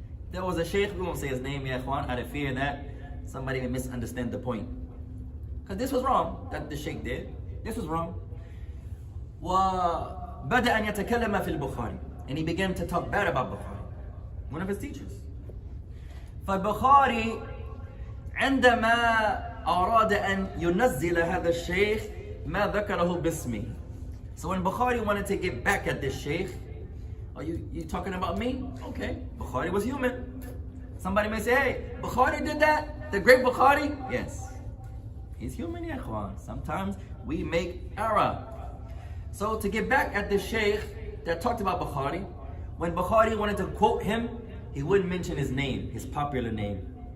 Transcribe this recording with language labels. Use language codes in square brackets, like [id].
[en] There was a sheikh, we won't say his name, [ar] ya ikhwan, [en] out of fear that somebody may misunderstand the point. Because this was wrong, that the sheikh did. This was wrong. [ar] وَبَدَأَ أَنْ يَتَكَلَّمَ فِي الْبُخَارِ. [en] And he began to talk bad about Bukhari, one of his teachers. [ar] فالبخاري عندما أراد أن ينزل هذا الشيخ ما ذكره باسمه. [en] So when Bukhari wanted to get back at this sheikh, are you talking about me? Okay, Bukhari was human. Somebody may say, hey, Bukhari did that? The great Bukhari? Yes. He's human, [ar] ya ikhwan. [en] Sometimes we make error. So to get back at the sheikh that talked about Bukhari, when Bukhari wanted to quote him, he wouldn't mention his name, his popular name.